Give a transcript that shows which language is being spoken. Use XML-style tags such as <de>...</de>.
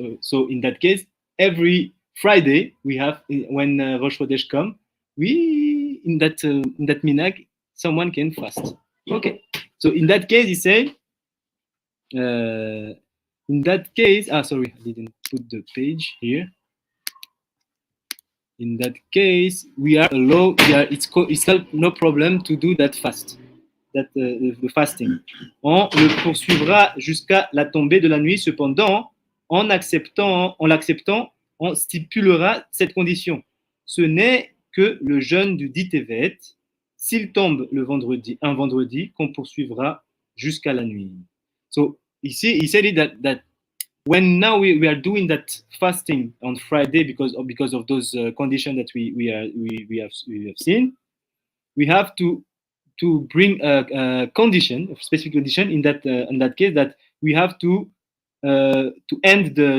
<en>So in that case, every Friday we have, when Rosh Chodesh come, we in that minhag someone can fast. Okay. So in that case, he said, in that case, sorry, I didn't put the page here. In that case, we are allowed. It's no problem to do that fast. The fasting.</en> <fr>On le poursuivra jusqu'à la tombée de la nuit. Cependant, en l'acceptant, on stipulera cette condition. Ce n'est que le jeûne du dit Tevet, s'il tombe un vendredi, qu'on poursuivra jusqu'à la nuit.</fr> <en>So he said it that when now we are doing that fasting on Friday because of those conditions that we have seen, we have to bring a condition, a specific condition in that case, that we have to end</en>